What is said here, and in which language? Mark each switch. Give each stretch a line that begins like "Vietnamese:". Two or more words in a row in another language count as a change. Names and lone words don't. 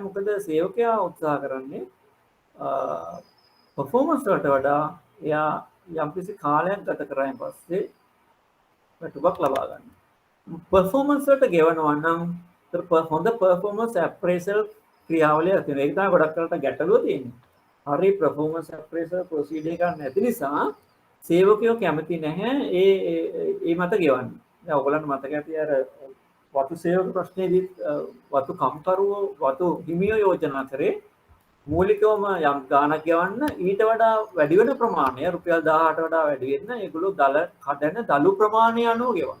Sinhala: මොකද සේවකයා උත්සාහ කරන්නේ performance වලට වඩා එයා යම්කිසි කාලයක් ගත කරායින් පස්සේ වැටුපක් ලබා ගන්න. performance වලට ගෙවනවා නම් හොඳ
English: performance appraisal
Sinhala: ක්‍රියාවලිය ඇති වෙනවා. ඒක තමයි ගොඩක් කරලා ගැටලුව තියෙන්නේ. හරි
English: performance appraisal procedure
Sinhala: එකක් නැති නිසා සේවකයෝ කැමති නැහැ ඒ මත ගෙවන්න. දැන් ඔයගොල්ලන්ට මතක ඇති අර වතු සේවක ප්‍රශ්නේදී වතු කම්කරුවෝ වතු හිමියෝ යෝජනා කරේ මූලිකවම යම් ගාණක් ගෙවන්න ඊට වඩා වැඩි වෙන ප්‍රමාණය රුපියල් 1000ට වඩා වැඩි වෙන්න ඒගොල්ලෝ දල කඩන දලු ප්‍රමාණය අනුව ගෙවන්න.